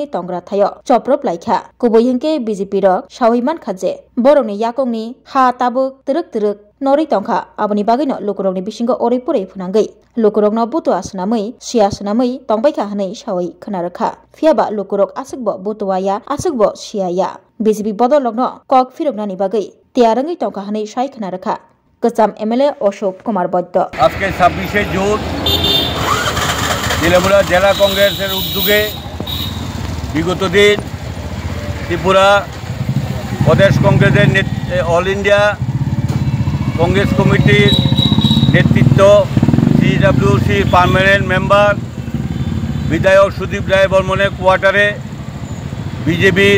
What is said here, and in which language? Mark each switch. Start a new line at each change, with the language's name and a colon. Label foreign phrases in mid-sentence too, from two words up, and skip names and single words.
Kok Borok: तंग्रा थायो चप्रप लायखा कुबैहेंके बीजेपी र सावैमान खाजे बरंनि याकंनि हा ताबुक तरक नरै तंखा आबनि बागैनो लोकरंनि बिसिंगो ओरैपुरै फुनांगै लोकरंनो बुतु आसनामै सियासनामै तंबायखा हनै सावै खोनारखा फियाबा लोकरक आसुकबो बुतुवाया आसुकबो सियाया बीजेपी बदलगनो कक फिरगनानि बागै त्यारंगै तंखा हनै साय खोनारखा गोजाम एमएलए अशोक कुमार वैद्य
Bangla: আজকে 26শে জুন তেলামুরা জেলা কংগ্রেসের উদ্যোগে বিগত দিন ত্রিপুরা প্রদেশ কংগ্রেসের অল ইন্ডিয়া কংগ্রেস কমিটির নেতৃত্ব সিডব্লিউসি
English: permanent member
Bangla: বিধায়ক সুদীপ রায় বর্মনের কোয়ার্টারে বিজেপির